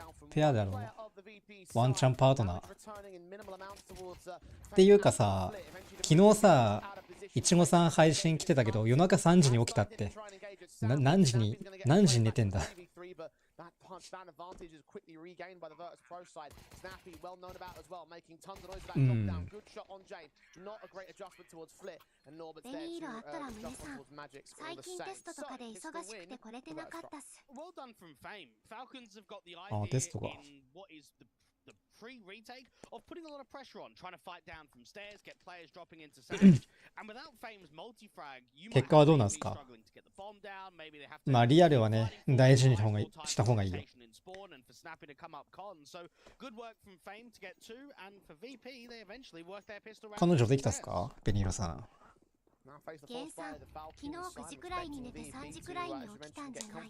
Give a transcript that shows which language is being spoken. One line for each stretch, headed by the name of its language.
Japanese: ペアだろ。ワンチャンパートナー。っていうかさ、昨日さ、いちごさん配信来てたけど、夜中3時に起きたって。何時に寝てんだ。
English: That punchdown advantage is quickly regained by the Virtus Pro side. Snappy, well known about as well, making tons of noise with that knockdown. Good shot on Jane. Not a great adjustment towards Flit, and Norbert's there to adjustment towards Magic's all the same. So, it's the win. Well done from Fame. Falcons have got the idea in what is the pre-retake of putting a lot of pressure on, trying to fight down from stairs, get players dropping into Savage, and without Fame's multi-frag, you might have to be struggling to get the bomb down, maybe they have to
Japanese: まあリアルはね、大事にした方がいいよ。彼女できたっすかベニーロさん。ゲンさん、昨日9時くらいに寝て3時くらいに起きたんじゃない？